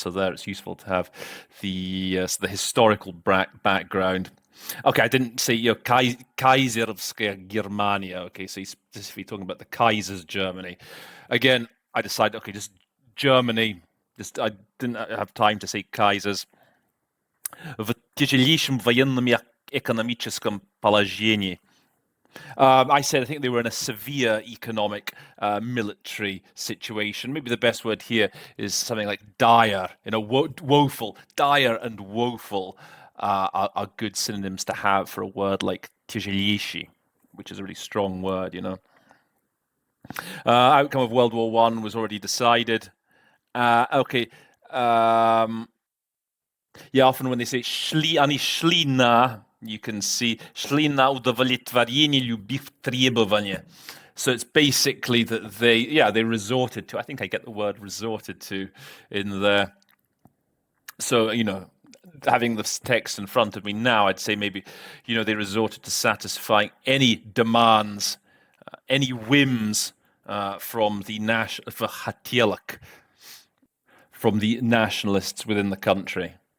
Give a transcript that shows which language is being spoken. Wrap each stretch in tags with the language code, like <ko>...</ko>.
<en>So there, it's useful to have the historical background. Okay, I didn't say</en> <ru>Kaiserskaya Germania.</ru> <en>Okay, so he's specifically talking about the Kaiser's Germany. Again, I decided, okay, just Germany. I didn't have time to say Kaisers.</en> <ru>В тяжелейшем военном и экономическом положении.</ru> <en>I said I think they were in a severe economic military situation. Maybe the best word here is something like dire, woeful. Dire and woeful are good synonyms to have for a word like тяжелейший, which is a really strong word, you know. Outcome of World War I was already decided. Okay. Often when they say</en> <ru>они шли на,</ru> <en>you can see</en> <ru>шли на удовлетворение любых требований.</ru> <en>So it's basically that they resorted to. I think I get the word resorted to in there. So, you know, having this text in front of me now, I'd say maybe, you know, they resorted to satisfying any demands, any whims from the from the nationalists within the country.</en>